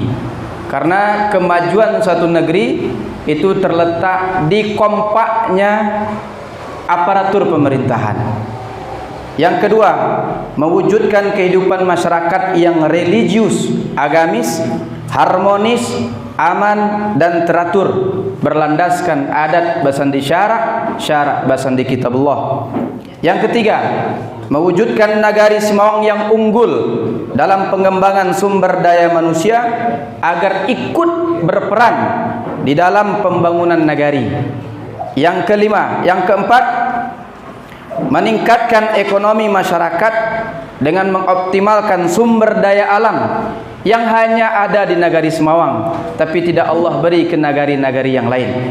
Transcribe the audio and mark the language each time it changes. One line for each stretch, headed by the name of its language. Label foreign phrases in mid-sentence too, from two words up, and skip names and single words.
Indonesian: Karena kemajuan suatu negeri itu terletak di kompaknya aparatur pemerintahan. Yang kedua, mewujudkan kehidupan masyarakat yang religius, agamis, harmonis, aman dan teratur, berlandaskan
Minangkabau: adat basandi syarak, syarak basandi kitabullah.
Indonesian: Yang ketiga, mewujudkan nagari Semawang yang unggul dalam pengembangan sumber daya manusia agar ikut berperan di dalam pembangunan nagari. Yang kelima, yang keempat, meningkatkan ekonomi masyarakat dengan mengoptimalkan sumber daya alam yang hanya ada di nagari Semawang, tapi tidak Allah beri ke nagari-nagari yang lain.